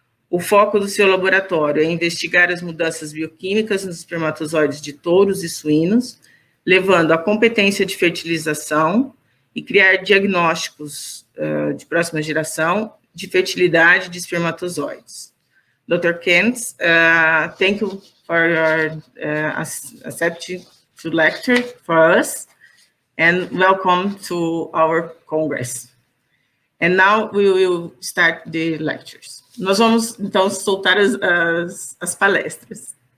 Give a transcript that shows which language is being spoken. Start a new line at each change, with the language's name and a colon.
Portuguese: O foco do seu laboratório é investigar as mudanças bioquímicas nos espermatozoides de touros e suínos, levando à competência de fertilização e criar diagnósticos de próxima geração de fertilidade de espermatozoides.
English: Dr. Kent, thank you for your accepting to lecture for us, and welcome to our Congress. And now we will start the lectures.
Portuguese: Nós vamos, então, soltar as palestras.